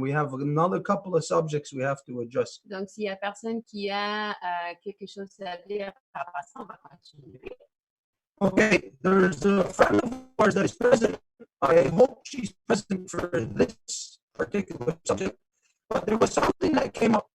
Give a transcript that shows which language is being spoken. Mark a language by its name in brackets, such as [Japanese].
[English] We have another couple of subjects we have to address. [French] Donc, s'il y a personne qui a quelque chose à dire, on va continuer. [English] Okay, there's a friend of ours that is present. I hope she's present for this particular subject. But there was something that came up.